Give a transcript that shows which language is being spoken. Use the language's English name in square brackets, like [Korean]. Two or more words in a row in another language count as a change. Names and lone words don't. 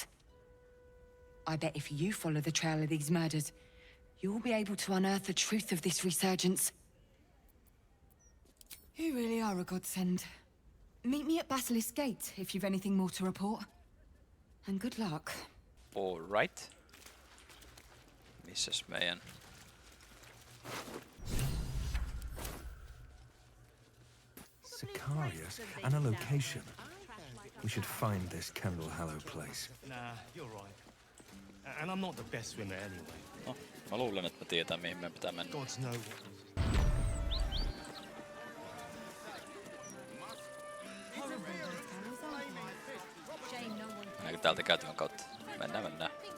[English] I bet if you follow the trail of these murders, you'll be able to unearth the truth of this resurgence. You really are a godsend. Meet me at Basilisk Gate if you've anything more to report. And good luck. All right. [Finnish] Missäs meidän? [English] Sicarius and a location. We should find this Candle Hallow place. Nah, you're right. And I'm not the best swimmer anyway. [Finnish] No, mä luulen, että me tietää mihin meidän pitää mennä. [English] Gods know what. [Finnish] Mennäänkö täältä käytävän kautta? Mennään.